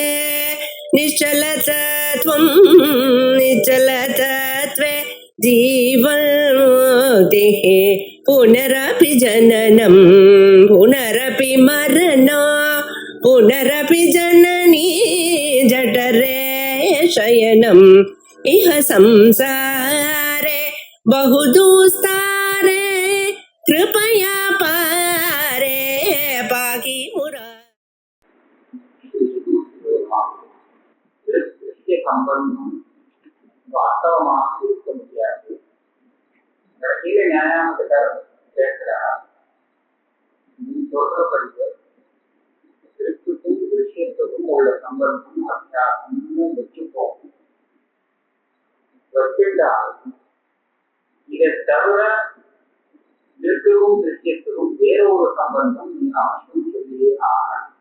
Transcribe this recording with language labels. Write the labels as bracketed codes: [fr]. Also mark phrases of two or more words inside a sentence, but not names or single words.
[sa] निश्चलतत्वं निश्चलतत्वे जीवन्मुक्तिः पुनरपि जननं पुनरपि मरणं पुनरपि जननी जठरे शयनम् इह संसारे बहुदुस्तारे कृपया पारे पाहि मुरा [ta] संबंधம் வாஸ்தவமாக இருக்க முடியாது. கீழே நியாயத்துக்காக கேட்கிறார், நீ சொல்றபடி திருப்புக்கும் விஷயத்துக்கும் உள்ள சம்பந்தம் அத்தியாசம்னு வச்சு போகும். வச்சிருந்தால் இதை தவிர திருப்புக்கும் விஷயத்துக்கும் வேற ஒரு சம்பந்தம் நீ அவசியம் சொல்லியே ஆக.